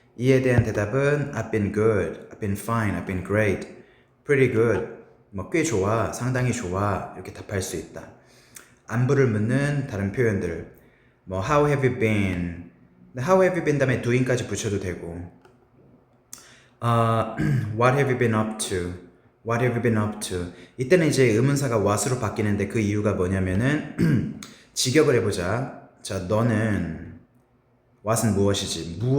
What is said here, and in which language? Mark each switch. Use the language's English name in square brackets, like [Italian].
[Korean] 이에 대한 대답은 [English] I've been good, I've been fine, I've been great, pretty good, [Korean] 뭐 꽤 좋아, 상당히 좋아 이렇게 답할 수 있다. 안부를 묻는 다른 표현들 뭐 [English] How have you been? How have you been [Korean] 다음에 [English] doing까지 [Korean] 붙여도 되고 [English] What have you been up to? What have you been up to? [Korean] 이때는 이제 의문사가 what으로 바뀌는데 그 이유가 뭐냐면은 직역을 해보자. 자, 너는 what은 무엇이지?